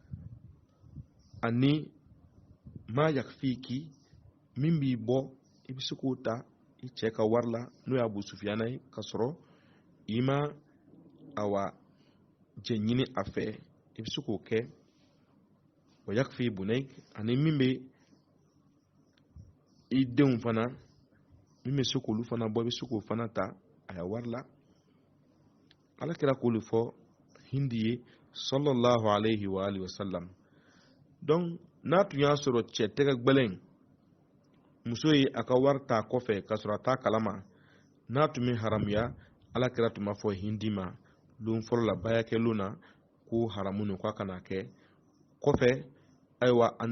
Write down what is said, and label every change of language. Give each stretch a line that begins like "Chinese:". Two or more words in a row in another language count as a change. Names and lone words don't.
Bambara: ani
Arabic: ما يكفيك
Bambara: min b'i bɔ i bɛ se k'o ta i cɛ ka wari la n'o ye Abu Sufyan ye ka sɔrɔ i ma awa jɛ ɲini a fɛ i bɛ se k'o kɛ
Arabic: ويكفي بنيك
Bambara: ani min bɛ i denw fana min bɛ se k'olu fana bɔ i bɛ se k'o fana ta a ya wari la ala kɛra k'olu fɔ hindi ye
Arabic: صلى الله عليه وعلى آله وسلم
Bambara: donc n'a tun y'a sɔrɔ cɛ tɛgɛ gbɛlɛn muso ye a ka wari ta kɔfɛ ka sɔrɔ a t'a kalama n'a tun bɛ haramuya ala kɛra tun b'a fɔ hindi ma don fɔlɔ la bayakɛlon na ko haramu nin k'a kana kɛ kɔfɛ ayiwa a